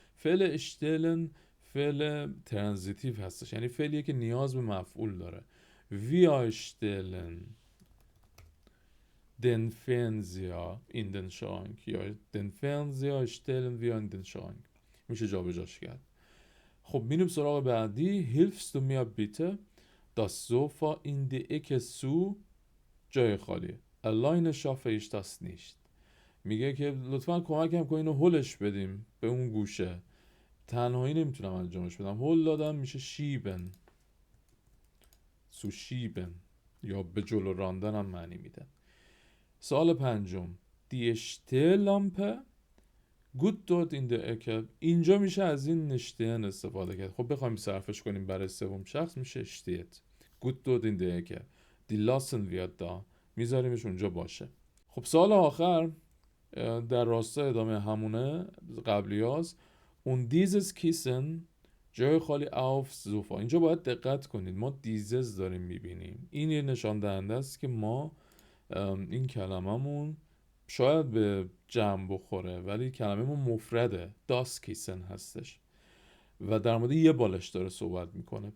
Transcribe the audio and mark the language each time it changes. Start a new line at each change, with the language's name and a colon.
Persian: فعل اشتلن فعل ترانزیتیو هستش، یعنی فعلیه که نیاز به مفعول داره.
German: wir stellen den Fernseher in den Schrank یا den Fernseher stellen wir in den Schrank،
Persian: میشه جابجاش کرد. خب میریم سراغ بعدی.
German: hilfst du mir bitte das Sofa in die Ecke zu،
Persian: جای خالی.
German: alleine schaffe ich das nicht.
Persian: میگه که لطفا کمکم کن اینو هلش بدیم به اون گوشه، تنهایی نمیتونم انجامش بدم. هل دادم میشه شیبن، سوشیبن، یا به جلو راندن هم معنی میده. سوال پنجم
German: die Stehlampe gut dort in der Ecke.
Persian: اینجا میشه از این نشتهن استفاده کرد. خب بخوایم صرفش کنیم برای سوم شخص میشه
German: steht gut dort in der Ecke. die lassen wir da،
Persian: میذاریمش اونجا باشه. خب سوال آخر در راستای ادامه همونه قبلی هاست.
German: Und dieses Kissen
Persian: جای خالی
German: auf Sofa.
Persian: اینجا باید دقت کنید، ما دیزز داریم میبینیم. این یه نشان دهنده است که ما این کلممون شاید به جمع بخوره ولی کلممون مفرده، داس کیسن هستش و در مورد یه بالش داره صحبت میکنه.